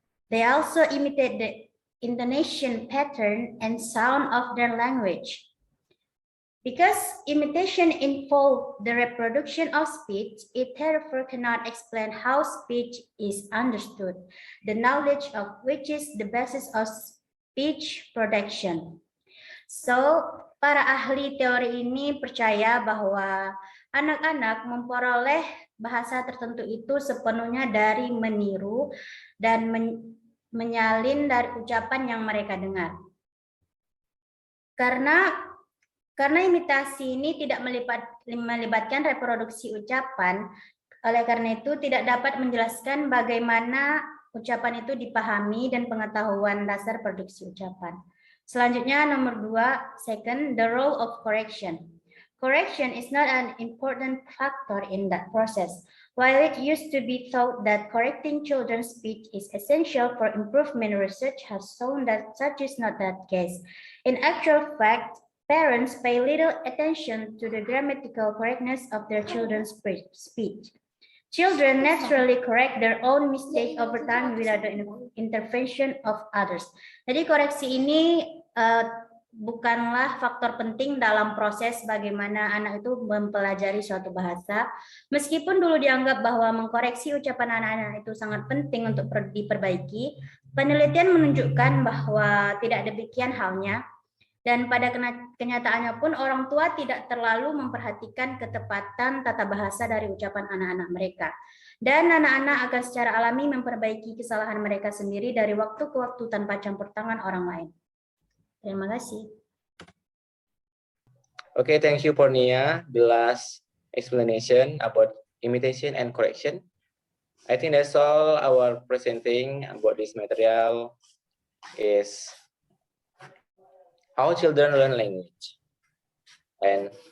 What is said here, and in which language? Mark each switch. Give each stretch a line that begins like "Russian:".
English: They also imitate the intonation pattern and sound of their language. Because imitation involves the reproduction of speech, it therefore cannot explain how speech is understood, the knowledge of which is the basis of speech production.
Indonesian: So, para ahli teori ini percaya bahwa anak-anak memperoleh bahasa tertentu itu sepenuhnya dari meniru dan menyalin dari ucapan yang mereka dengar. Karena imitasi ini tidak melibatkan reproduksi ucapan, oleh karena itu tidak dapat menjelaskan bagaimana ucapan itu dipahami dan pengetahuan dasar produksi ucapan. Selanjutnya nomor 2,
English: second, the role of correction. Correction is not an important factor in that process. While it used to be thought that correcting children's speech is essential for improvement, research has shown that such is not that case. In actual fact, parents pay little attention to the grammatical correctness of their children's speech. Children naturally correct their own mistake over time without the intervention of others.
Indonesian: Jadi koreksi ini bukanlah faktor penting dalam proses bagaimana anak itu mempelajari suatu bahasa. Meskipun dulu dianggap bahwa mengkoreksi ucapan anak-anak itu sangat penting untuk diperbaiki, penelitian menunjukkan bahwa tidak demikian halnya. Dan pada kenyataannya pun orang tua tidak terlalu memperhatikan ketepatan tata bahasa dari ucapan anak-anak mereka. Dan anak-anak akan secara alami memperbaiki kesalahan mereka sendiri dari waktu ke waktu tanpa campur tangan orang lain. Terima kasih.
English: Okay, thank you for Nia. The last explanation about imitation and correction. I think that's all our presenting about this material is how children learn language. And